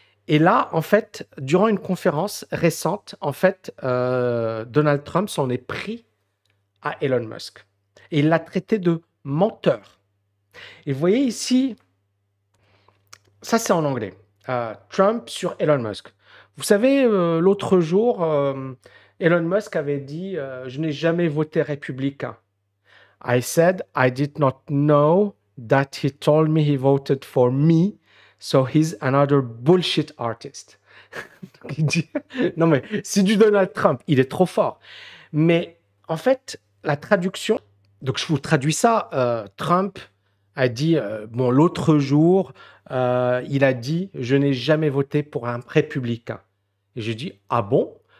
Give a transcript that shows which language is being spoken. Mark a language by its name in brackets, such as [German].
[French] Et là, en fait, durant une conférence récente, en fait, Donald Trump s'en est pris à Elon Musk. Et il l'a traité de menteur. Et vous voyez ici, ça c'est en anglais. Trump sur Elon Musk. Vous savez, l'autre jour, Elon Musk avait dit je n'ai jamais voté républicain. [English] I said I did not know that he told me he voted for me, so he's another bullshit artist. [French] Donc, il dit non, mais c'est du Donald Trump, il est trop fort. Mais en fait, la traduction, donc je vous traduis ça, Trump a dit, bon, l'autre jour, il a dit, je n'ai jamais voté pour un républicain. Et j'ai dit, ah bon?